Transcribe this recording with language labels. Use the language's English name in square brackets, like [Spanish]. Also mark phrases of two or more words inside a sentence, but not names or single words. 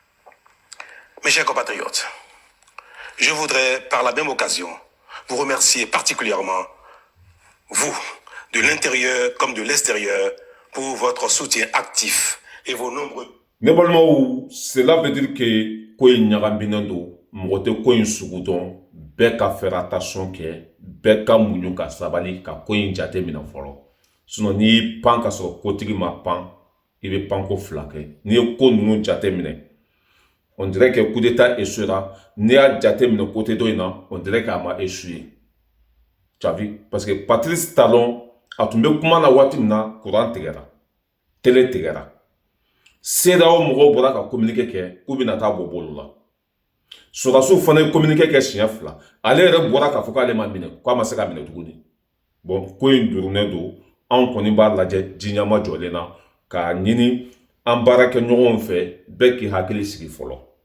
[French] Mes chers compatriotes, Je voudrais, par la même occasion, vous remercier particulièrement, vous, de l'intérieur comme de l'extérieur, pour votre soutien actif et vos nombreux... [Bambara] Ne balimaw, [French] cela veut dire que [Bambara] ko in ɲagaminnen don mɔgɔ tɛ ko in sugu dɔn, bɛɛ ka [French] faire attention [Bambara] kɛ, bɛɛ ka muɲu ka sabali ka ko in jate minɛ fɔlɔ. Sinon n'i y'i pan ka sɔrɔ kotigi ma pan, i bɛ pan ko fila kɛ. N'i ye ko ninnu jate minɛ, [French] on dirait que coup d'état échouera. [Bambara] N'i y'a jate minɛ côté dɔ in na, [French] on dirait [Bambara] k'a ma [French] échoué. Tu as vu? Parce que [Bambara] Patrice Talon a tun bɛ kuma na waati min na, courant tigɛra, télé tigɛra. CEDEAO mɔgɔw bɔra ka communiqué kɛ k'u bɛna taa bɔ bolo la. Sɔrɔdasiw fana ye communiqué kɛ siɲɛ fila. Ale yɛrɛ bɔra k'a fɔ k'ale ma minɛ, k'a ma se ka minɛ tuguni. Bon, ko in durunnen don, anw kɔni b'a lajɛ diɲɛma jɔlen na k'a ɲini an baara kɛ ɲɔgɔnw fɛ, bɛɛ k'i hakili sigi fɔlɔ.